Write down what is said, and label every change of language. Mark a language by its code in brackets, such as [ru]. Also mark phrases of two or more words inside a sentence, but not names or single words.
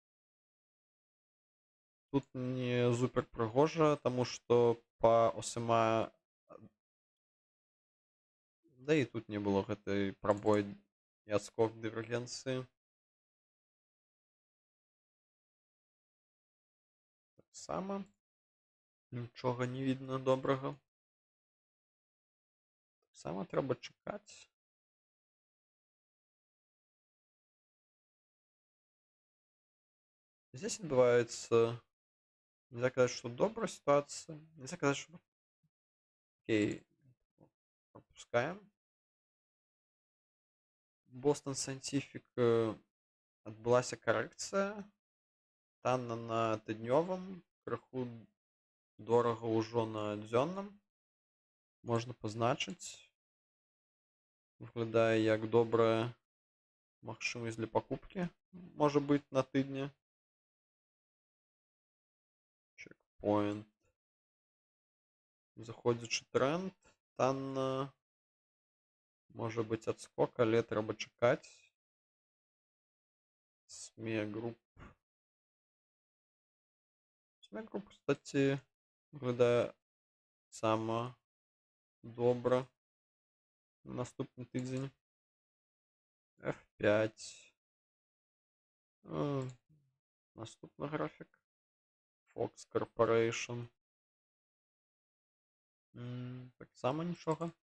[be] Тут не супер прыгожа, таму што па OSMA, да і тут не было гэтай прабой і адскок дывергенцыі. Таксама нічога не видно добрага. Таксама трэба чакаць. [ru] Здесь отбывается, нельзя сказать, что добрая ситуация, нельзя сказать, что окей, пропускаем. [be] Boston Scientific адбылася карэкцыя. Танна на тыднёвым, крыху дорага ўжо на дзённым. Можна пазначыць. Выглядае як добрая магчымасць для пакупкі. Можа быць на тыдні. Чекпоинт. Заходзячы тренд. Танна. Можа быць адскок, але трэба чакаць. [ru] SME Group. SME Group, кстати, [be] выглядае сама добра. Наступны тыдзень. F5. Наступны графік. Fox Corporation. Так само нічога.